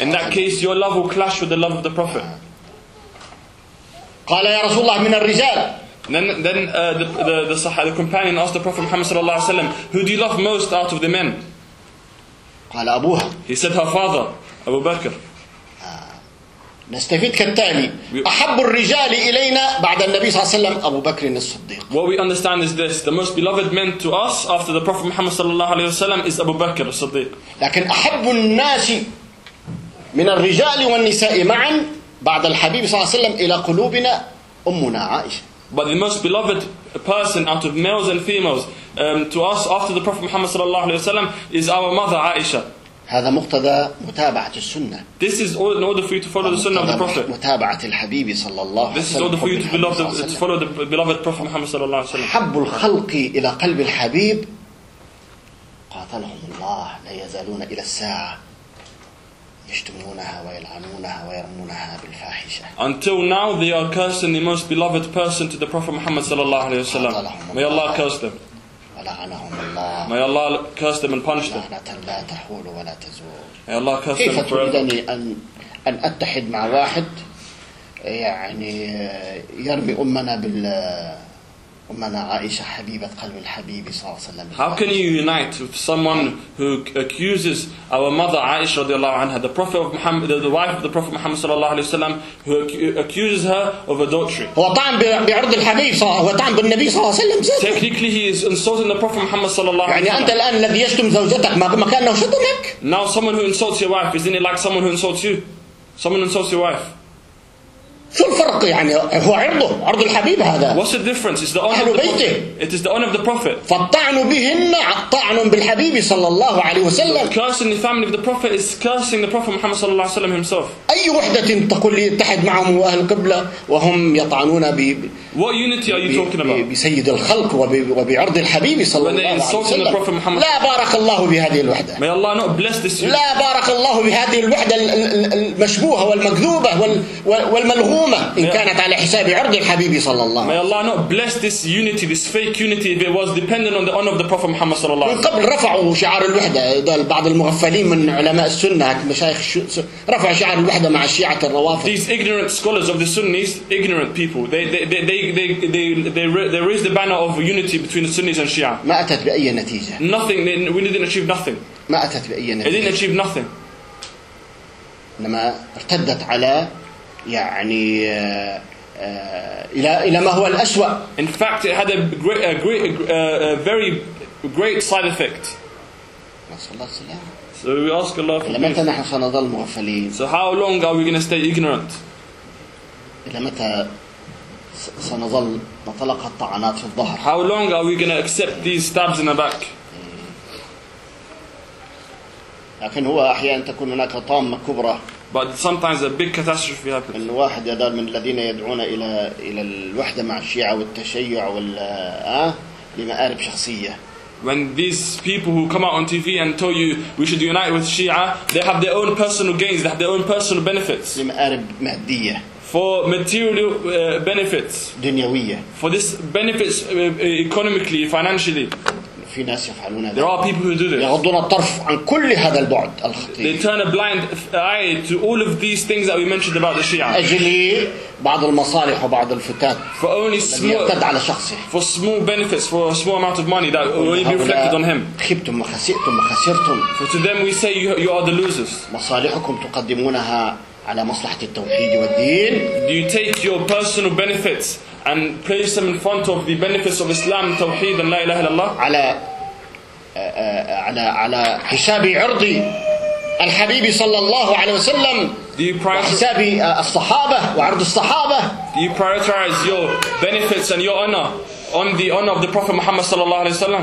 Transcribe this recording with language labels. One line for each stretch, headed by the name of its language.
English: In that case your love will clash with the love of the Prophet.
Arabic: قال يا رسول الله من الرجال.
English: Then the companion asked the Prophet Muhammad
Arabic: صلى الله عليه وسلم
English: who do you love most out of the men.
Arabic: قال أبوها.
English: He said her father, Abu Bakr.
Arabic: نستفيد كالتالي. أحب الرجال إلينا بعد النبي صلى الله عليه وسلم أبو بكر الصديق.
English: What we understand is this: the most beloved man to us after the Prophet Muhammad
Arabic: صلى الله عليه وسلم
English: is Abu Bakr الصديق.
Arabic: لكن أحب الناس من الرجال والنساء معا بعد الحبيب صلى الله عليه وسلم إلى قلوبنا أمنا عائشة.
English: But the most beloved person out of males and females to us after the Prophet Muhammad
Arabic: صلى الله عليه وسلم
English: is our mother Aisha.
Arabic: هذا مقتضى متابعة السنة.
English: This is all in order for you to follow the Sunnah of the Prophet.
Arabic: متابعة الحبيب صلى الله عليه وسلم.
English: This is order for you to follow the beloved Prophet Muhammad
Arabic: صلى الله عليه وسلم. حب الخلق إلى قلب الحبيب قاتلهم الله لا يزالون إلى الساعة. يشتمونها ويلعنونها ويرمونها بالفاحشة.
English: Until now they are cursing the most beloved person to the Prophet Muhammad
Arabic: صلى الله عليه وسلم.
English: May Allah curse them.
Arabic: ولعنهم الله.
English: May Allah curse them and punish them.
Arabic: لعنة لا تحول ولا تزول.
English: May Allah curse them forever.
Arabic: كيف تريدني أن أتحد مع واحد يعني يرمي أمنا بال أمنا عائشة حبيبة قلب الحبيب صلى الله عليه وسلم.
English: How can you unite with someone who accuses our mother Aisha
Arabic: رضي الله عنها,
English: the Prophet of Muhammad, the wife of the Prophet Muhammad
Arabic: صلى الله عليه وسلم,
English: who accuses her of adultery?
Arabic: هو طعن بعرض الحبيب صلى الله عليه وسلم.
English: Technically, he is insulting the Prophet Muhammad
Arabic: صلى الله عليه وسلم. يعني أنت الآن الذي يشتم زوجتك ما كان شتمك؟
English: Now someone who insults your wife, isn't it like someone who insults you? Someone insults your wife.
Arabic: شو الفرق يعني هو عرضه عرض الحبيب هذا.
English: What's the difference? It's the honor of the
Arabic: بيته.
English: It is the honor of the prophet.
Arabic: فالطعن بهن طعن بالحبيب صلى الله عليه وسلم.
English: So cursing the family of the prophet is cursing the prophet Muhammad
Arabic: صلى الله عليه وسلم
English: himself.
Arabic: أي وحدة تقول يتحد معهم أهل القبلة وهم يطعنون ب.
English: What unity are you talking about?
Arabic: بسيد الخلق وبعرض الحبيب صلى الله عليه وسلم.
English: When they insulting the prophet Muhammad.
Arabic: لا بارك الله بهذه الوحدة.
English: May Allah not bless this unity.
Arabic: لا بارك الله بهذه الوحدة المشبوهة والمكذوبة والملغومة. إن كانت على حساب عرض الحبيب صلى الله عليه وسلم.
English: May Allah not bless this unity, this fake unity, if it was dependent on the honor of the Prophet Muhammad
Arabic: صلى الله عليه وسلم. من قبل رفعوا شعار الوحدة. بعض المغفلين من علماء السنة مشايخ رفعوا شعار الوحدة مع الشيعة الروافض.
English: These ignorant scholars of the Sunnis, ignorant people, they raised the banner of unity between the Sunnis and Shia.
Arabic: ما أتت بأي نتيجة.
English: Nothing. We didn't achieve nothing.
Arabic: ما أتت بأي نتيجة.
English: It didn't achieve nothing.
Arabic: لما ارتدت على يعني إلى ما هو الأسوأ.
English: In fact, it had a very great side effect. So we ask Allah for
Arabic: متى نحن سنظل مغفلين.
English: So how long are we going to stay ignorant?
Arabic: إلى متى سنظل نطلق الطعنات في الظهر.
English: How long are we going to accept these stabs in the back?
Arabic: لكن هو أحيانا تكون هناك طامة كبرى.
English: But sometimes a big catastrophe happens.
Arabic: إن واحد يدار من الذين يدعون إلى الوحدة مع الشيعة والتشيع لمآرب شخصية.
English: When these people who come out on TV and tell you we should unite with Shia, they have their own personal gains, they have their own personal benefits.
Arabic: لمآرب مادية.
English: For material benefits.
Arabic: دنيوية.
English: For this benefits economically, financially.
Arabic: في ناس يفعلون هذا.
English: There are people who do this.
Arabic: يغضون الطرف عن كل هذا البعد الخطير.
English: They turn a blind eye to all of these things that we mentioned about the Shia.
Arabic: أجل بعض المصالح وبعض الفتات.
English: For only small. For small benefits, for a small amount of money that will be reflected on him.
Arabic: خبتم وخسئتم وخسرتم.
English: For to them we say you are the losers.
Arabic: مصالحكم تقدمونها على مصلحة التوحيد والدين.
English: You take your personal benefits and place them in front of the benefits of Islam, Tawheed, and
Arabic: La ilaha illallah. على حساب عرضي الحبيب صلى الله عليه وسلم.
English: Do you prioritize
Arabic: حساب الصحابة وعرض الصحابة.
English: Do you prioritize your benefits and your honor on the honor of the Prophet Muhammad
Arabic: صلى الله عليه وسلم?